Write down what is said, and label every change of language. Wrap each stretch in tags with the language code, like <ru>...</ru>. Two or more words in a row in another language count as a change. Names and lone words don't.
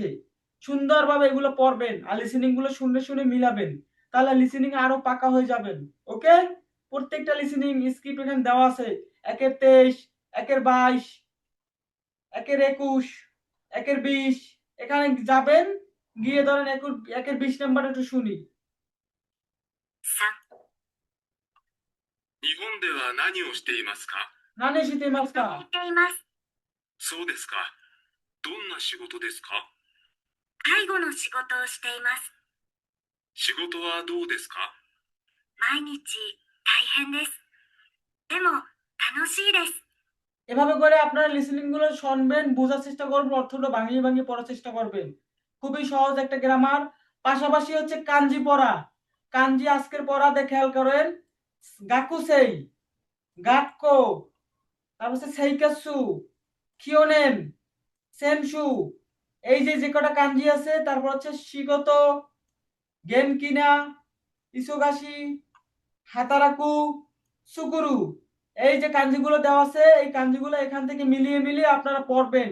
<bn>সুন্দরভাবে এগুলো পড়বেন আর লিসেনিং গুলো শুনে শুনে মিলাবেন, তাহলে লিসেনিং আরো পাকা হয়ে যাবেন। ওকে, প্রত্যেকটা</bn> <en>listening script</en> <bn>এখানে দেওয়া আছে। 1-23, 1-22, 1-21, 1-20, এখানে যাবেন, গিয়ে ধরেন 1-20 নাম্বার একটু শুনি।</bn> <ja>3、日本では何をしていますか？何してますか. 働いています。そうですか。どんな仕事ですか？介護の仕事をしています。仕事はどうですか？毎日大変です。でも楽しいです。</ja> <bn>এভাবে করে আপনারা লিসেনিং গুলো শুনবেন, বোঝার চেষ্টা করবেন, অর্থটা ভাঙিয়ে ভাঙিয়ে পড়ার চেষ্টা করবেন। খুবই সহজ একটা গ্রামার। পাশাপাশি হচ্ছে কাঞ্জি পড়া, কাঞ্জি আজকের পড়াতে খেয়াল করেন।</bn> <ja>学生、学校,</ja> <bn>তারপর হচ্ছে</bn> <ja>生活、去年、先週,</ja> <bn>এই যে যে কটা কাঞ্জি আছে, তারপর হচ্ছে</bn> <ja>仕事、元気な、忙しい、働く、作る,</ja> <bn>এই যে কাঞ্জিগুলো দেওয়া আছে এই কাঞ্জিগুলো এখান থেকে মিলিয়ে মিলিয়ে আপনারা পড়বেন।</bn>